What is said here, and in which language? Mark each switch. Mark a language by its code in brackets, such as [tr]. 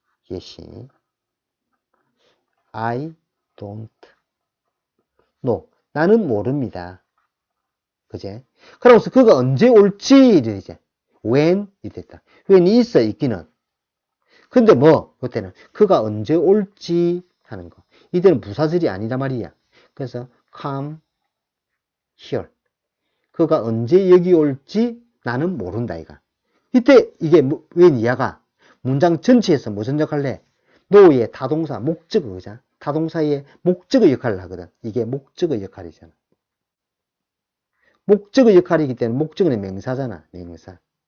[en] 예시. I don't know. [ko] 나는 모릅니다. 그제? 그러면서 그가 언제 올지, 이제. when, 이 됐다. when이 있어, 있기는. 근데 뭐, 그때는 그가 언제 올지 하는 거. 이때는 부사절이 아니다 말이야. 그래서 [en] come here. [ko] 그가 언제 여기 올지 나는 모른다, 이가. 이때 이게 when 이하가 문장 전체에서 무슨 역할을 해? know의 타동사, 목적어, 그죠? 타동사의 목적의 역할을 하거든. 이게 목적의 역할이잖아. 목적의 역할이기 때문에 목적은 명사잖아, 명사.